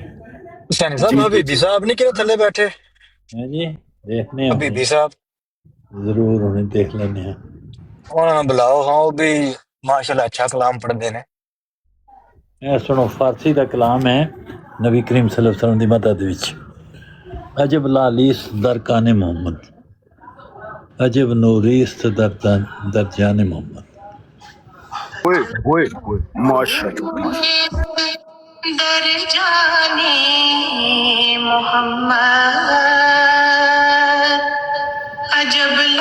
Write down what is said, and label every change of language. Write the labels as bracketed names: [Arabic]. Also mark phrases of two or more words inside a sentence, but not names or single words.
[Urdu] حسینی صاحب حبیبی صاحب نہیں کہ [Punjabi] تھلے بیٹھے؟ [Urdu] ہاں جی دیکھنے ہیں حبیبی صاحب ضرور انہیں دیکھ لینے ہیں۔ انہوں نے بلاؤ، ہاں وہ بھی ماشاءاللہ اچھا کلام پڑھتے ہیں۔ سنو فارسی کا کلام ہے نبی کریم [Arabic] صلی اللہ علیہ وسلم [Punjabi] دی مدد وچ، [Persian] عجب لالیس در کان محمد، عجب نوریست در جان محمد۔ ماشاءاللہ در جانے محمد، عجب